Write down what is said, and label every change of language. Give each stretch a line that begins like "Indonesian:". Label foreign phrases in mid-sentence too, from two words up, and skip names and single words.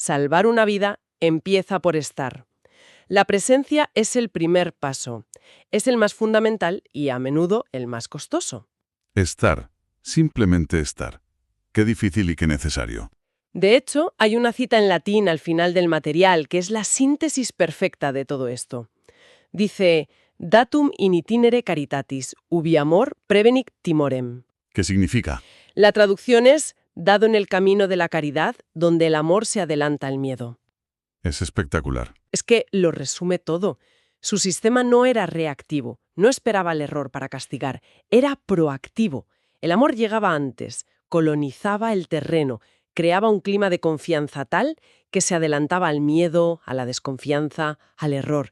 Spanish: Salvar una vida empieza por estar. La presencia es el primer paso. Es el más fundamental y a menudo el más costoso. Estar. Simplemente estar. Qué difícil y qué necesario. De hecho, hay una cita en latín al final del material que es la síntesis perfecta de todo esto. Dice,
Latin: datum in itinere caritatis, ubi amor prevenit timorem.
Spanish: ¿Qué significa? La traducción es, dado en el camino de la caridad, donde el amor se adelanta al miedo. Es espectacular. Es que lo resume todo. Su sistema no era reactivo, no esperaba el error para castigar, era proactivo. El amor llegaba antes, colonizaba el terreno, creaba un clima de confianza tal que se adelantaba al miedo, a la desconfianza, al error.